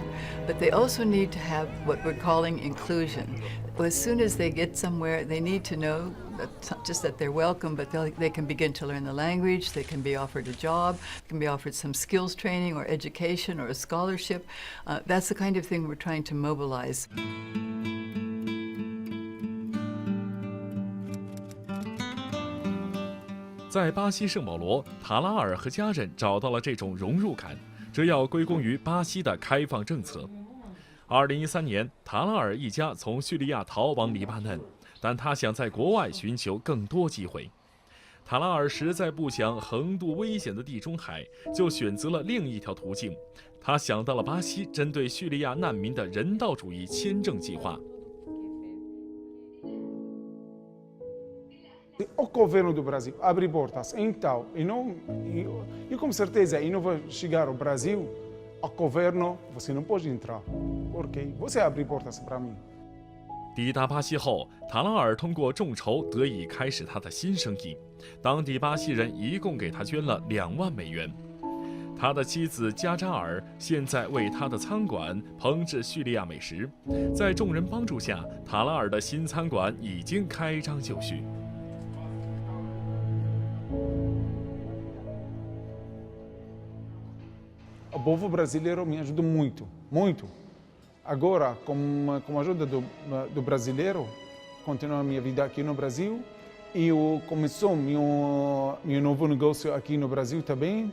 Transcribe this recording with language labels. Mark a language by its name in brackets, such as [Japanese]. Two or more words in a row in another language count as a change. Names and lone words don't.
[English] But they also need to have what we're calling inclusion. As soon as they get somewhere, they need to know that not just that they're welcome, but they can begin to learn the language, they can be offered a job, they can be offered some skills training or education or a scholarship. That's the kind of thing we're trying to mobilize. [Chinese] 在巴西圣保罗，塔拉尔和家人找到了这种融入感，这要归功于巴西的开放政策。2013年，塔拉尔一家从叙利亚逃往黎巴嫩，但他想在国外寻求更多机会。塔拉尔实在不想横渡危险的地中海，就选择了另一条途径。他想到了巴西针对叙利亚难民的人道主义签证计划。 [Portuguese] o governo do Brasil abre portas. Então, eu com certeza eu não vou chegar ao Brasil, o governo você não pode entrar, porque você abre portas para mim. [Chinese] 抵达巴西后，塔拉尔通过众筹得以开始他的新生意。当地巴西人一共给他捐了2万美元。他的妻子加扎尔现在为他的餐馆烹制叙利亚美食。在众人帮助下，塔拉尔的新餐馆已经开张就绪。 [Portuguese] O povo brasileiro me ajudou muito, muito. Agora, com a ajuda do brasileiro, continuo a minha vida aqui no Brasil e começou meu novo negócio aqui no Brasil também.